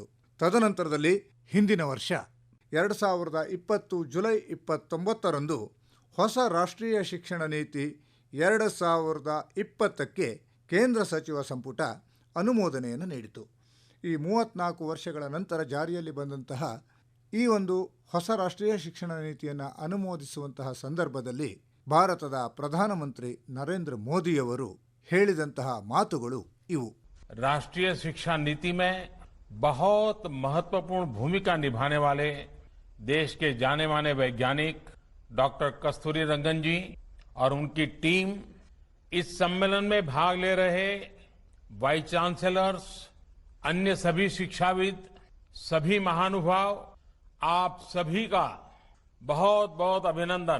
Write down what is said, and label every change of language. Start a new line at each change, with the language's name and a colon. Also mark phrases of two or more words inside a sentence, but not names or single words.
Kannada: ತದನಂತರದಲ್ಲಿ ಹಿಂದಿನ ವರ್ಷ 2020 ಜುಲೈ 29ರಂದು ಹೊಸ ರಾಷ್ಟ್ರೀಯ ಶಿಕ್ಷಣ ನೀತಿ 2020ಕ್ಕೆ ಕೇಂದ್ರ ಸಚಿವ ಸಂಪುಟ ಅನುಮೋದನೆಯನ್ನು ನೀಡಿತು. ಈ 34 ವರ್ಷಗಳ ನಂತರ ಜಾರಿಯಲ್ಲಿ ಬಂದಂತಹ ಈ ಒಂದು ಹೊಸ ರಾಷ್ಟ್ರೀಯ ಶಿಕ್ಷಣ ನೀತಿಯನ್ನು ಅನುಮೋದಿಸುವಂತಹ ಸಂದರ್ಭದಲ್ಲಿ ಭಾರತದ ಪ್ರಧಾನಮಂತ್ರಿ ನರೇಂದ್ರ ಮೋದಿಯವರು ಹೇಳಿದಂತಹ ಮಾತುಗಳು ಇವು.
Hindi: राष्ट्रीय शिक्षा नीति में बहुत महत्वपूर्ण भूमिका निभाने वाले देश के जाने माने वैज्ञानिक डॉक्टर कस्तूरी रंगन जी और उनकी टीम, इस सम्मेलन में भाग ले रहे
English: vice chancellors,
Hindi: अन्य सभी शिक्षाविद, सभी महानुभाव, आप सभी का बहुत बहुत अभिनंदन.